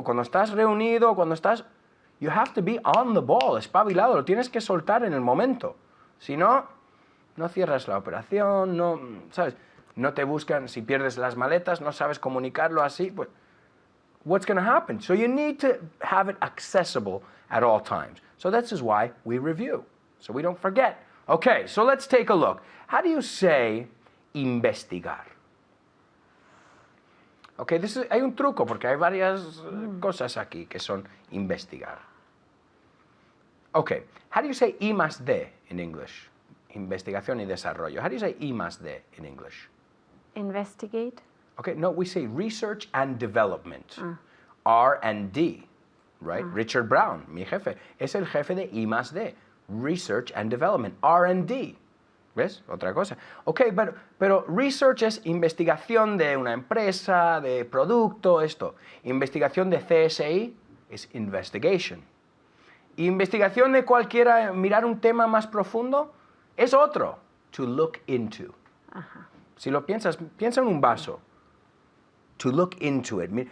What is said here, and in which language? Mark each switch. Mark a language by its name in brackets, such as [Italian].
[Spanish] Cuando estás reunido, cuando estás... [English] You have to be on the ball, [Spanish] espabilado. Lo tienes que soltar en el momento. Si no, no cierras la operación, no, ¿sabes? No te buscan, si pierdes las maletas, no sabes comunicarlo así, pues... [English] What's going to happen? So you need to have it accessible at all times. So this is why we review, so we don't forget. Okay, so let's take a look. How do you say investigar? [Spanish] Okay, hay un truco porque hay varias cosas aquí que son investigar. [English] Okay, how do you say I más D in English? [Spanish] Investigación y desarrollo. [English] How do you say I más D in English? Investigate. Okay, no, we say research and development. R&D, right? [Spanish] Richard Brown, mi jefe, es el jefe de I más D. [English] Research and development, R&D. [Spanish] ¿Ves? Otra cosa. Ok, pero research es investigación de una empresa, de producto, esto. Investigación de CSI es investigation. Investigación de cualquiera, mirar un tema más profundo, es otro. [English] To look into. [Spanish] Si lo piensas, piensa en un vaso. [English] To look into it.